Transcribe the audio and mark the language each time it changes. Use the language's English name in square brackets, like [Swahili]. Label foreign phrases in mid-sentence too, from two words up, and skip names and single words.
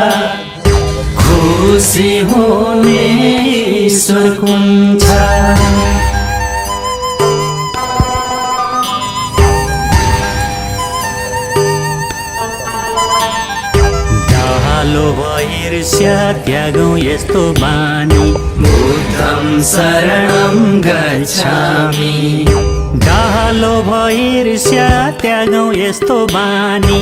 [Nepali] खुसी हुने ईश्वर कुन छ डालो ईर्ष्या त्यागौँ यस्तो बानी [Pali] बुद्धं शरणं गच्छामि [Nepali] डालो ईर्ष्या त्यागौँ यस्तो बानी